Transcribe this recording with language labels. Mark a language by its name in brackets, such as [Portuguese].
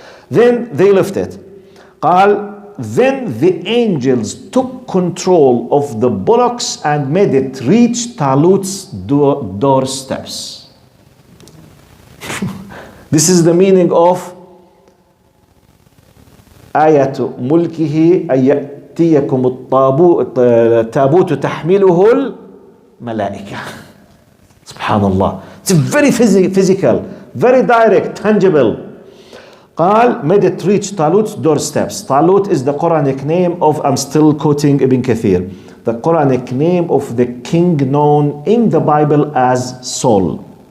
[English] Then they left it. Then the angels took control of the bullocks and made it reach Talut's doorsteps. This is the meaning of [Arabic] آية ملكه أن يأتيكم التابوت تحمله الملائكة. Subhanallah. [English] It's very physical, very direct, tangible. قال, made it reach Talut's doorsteps. Talut is the Quranic name of, I'm still quoting Ibn Kathir, the Quranic name of the king known in the Bible as Saul.